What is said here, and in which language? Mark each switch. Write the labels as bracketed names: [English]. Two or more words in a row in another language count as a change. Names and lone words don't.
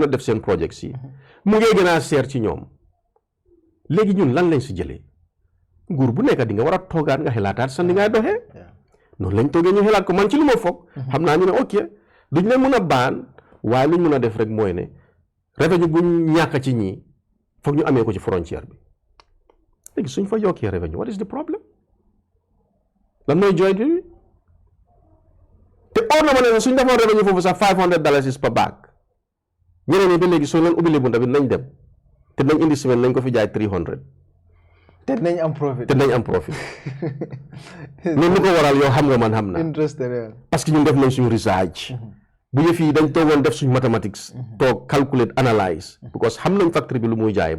[Wolof] a def seen projet si mu ngi gën a seer ci ñoom léegi ñun lan lañ si jëlee nguur bu nekk di nga war a toogaat nga xelaataat sa ni ngay doxee noonu lañ toogee ñu xelaat ko man ci lu ma foog xam naa ñu ne ok duñ leen mën a baan waaye luñ mën a def rek mooy ne revenu bu ñàkk ci ñii foog ñu amee ko ci frontière bi léegi suñ fa yokkee revenu [English] what is the problem [Wolof] lan mooy jooy bi te or na ma ne suñ defoon revenu foofu sax $500 [English] per bag [Wolof] ñeneen ñi ba léegi soo leen ubbilee bunta bi nañ dem te nañ indi semaine nañ ko fi jaay 300 te nañ am profit loolu lu ko waral yow xam nga man xam naa parce que ñun def nañ suñu research bu yëf yi dañ toogoon def suñu mathematics toog calculate analyse because xam nañ factory bi lu muy jaayee